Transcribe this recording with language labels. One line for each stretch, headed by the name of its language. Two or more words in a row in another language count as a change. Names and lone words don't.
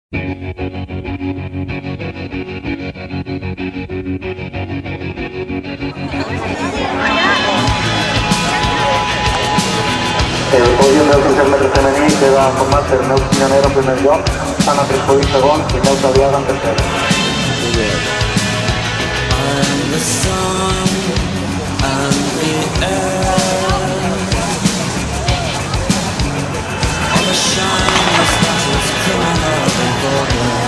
Catalan: El podium del 600 metres femení queda format per Neus Piñonero en primer lloc, Anna Trespoll segon i Neus Aliaga en tercer.
English: I'm the sun and the air, all the shyness that is criminal and vulgar.